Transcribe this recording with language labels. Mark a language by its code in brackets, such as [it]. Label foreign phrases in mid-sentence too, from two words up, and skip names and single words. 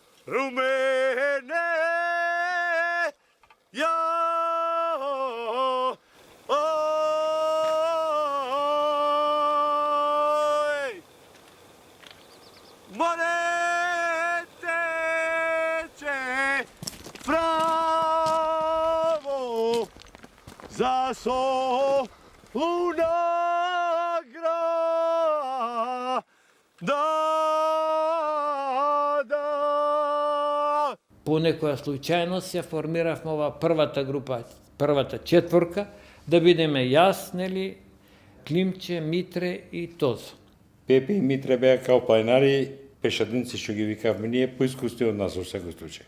[mk] румене, ја, ој, море тече право за Солуна града. По некоја случајност се формиравме ова првата група, првата четворка, да бидеме јас, нели, Климче, Митре и Тозо. Пепе и Митре беа као планинари, пешадинци што ги викавме ние, поискусни од нас во секој случај.